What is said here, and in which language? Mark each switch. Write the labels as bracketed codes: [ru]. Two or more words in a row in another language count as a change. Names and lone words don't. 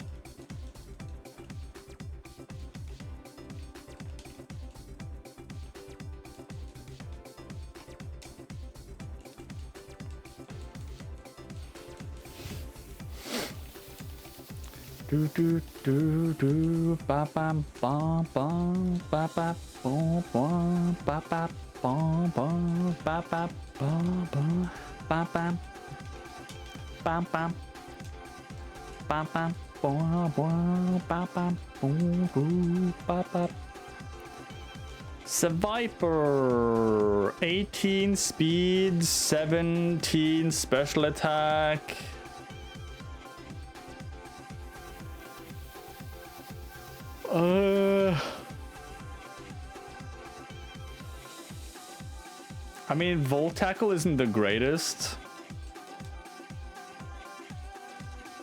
[en] Do do do do ba bam bam bam ba ba bom bom ba ba bom bom ba ba bom bom ba bam bam bam bam bam bom bom ba bam boom boom ba ba. Seviper, 18 speed, 17 special attack. I mean, Volt Tackle isn't the greatest.